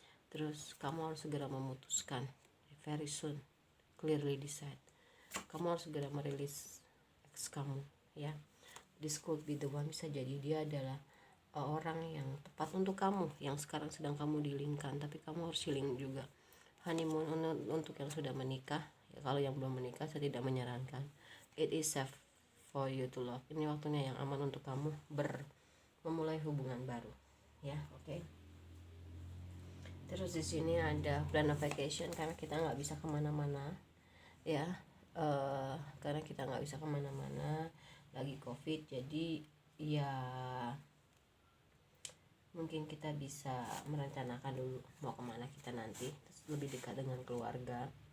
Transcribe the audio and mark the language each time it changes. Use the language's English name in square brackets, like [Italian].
[Indonesian] Terus kamu harus segera memutuskan, [English] very soon, clearly decide. [Indonesian] Kamu harus segera merilis ex kamu ya. [English] this could be the one. [Indonesian] Bisa jadi dia adalah orang yang tepat untuk kamu, yang sekarang sedang kamu dealingkan, tapi kamu harus healing juga. Honeymoon untuk yang sudah menikah ya, kalau yang belum menikah saya tidak menyarankan. [English] It is safe for you to love. [Indonesian] Ini waktunya yang aman untuk kamu memulai hubungan baru ya. Oke. Terus di sini ada [English] plan of vacation, [Indonesian] karena kita nggak bisa kemana-mana ya, karena kita nggak bisa kemana-mana lagi COVID, jadi ya mungkin kita bisa merencanakan dulu mau kemana kita nanti, terus lebih dekat dengan keluarga.